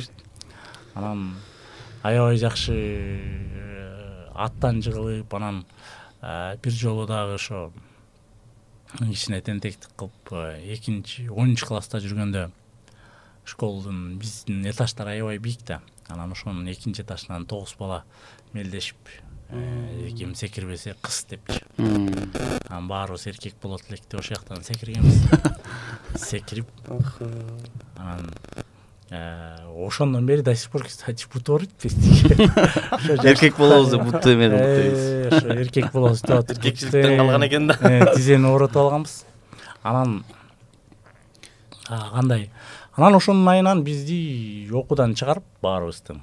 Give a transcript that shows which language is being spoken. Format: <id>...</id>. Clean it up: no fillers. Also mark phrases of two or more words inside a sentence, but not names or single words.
<ky>Анан аябай жакшы аттан жыгылып, анан бир жолу дагы ошо кичине тентектик кылып 2-10 класста жүргөндө школдун биздин этаждар аябай бийик да. Анан ошонун 2 этажынан 9 бала мелдешип ким секирбесе кыз депчи. Анан баарыбыз эркек болот элек деп ошол жактан секиргенбиз. Секирип анан ошондон бери</ky> <ru>до сих пор, кстати,</ru> <ky>буту бар дейт. Эркек болобуз деп буту эме дейбиз. Ошо эркек болобуз деп атып. Эркекчиликтен калган экен да. Тизени ооротуп алганбыз. Анан кандай? Анан ошонун айынан бизди окуудан чыгарып баарыбызды.</ky>